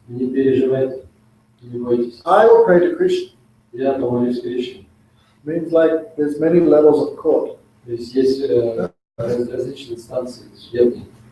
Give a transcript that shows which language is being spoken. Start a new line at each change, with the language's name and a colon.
Russian: Не переживайте, не бойтесь.
English: I will pray to Krishna.
Russian: Я помолюсь Кришне.
English: Means like there's many levels of court.
Russian: То есть есть различные инстанции судебные.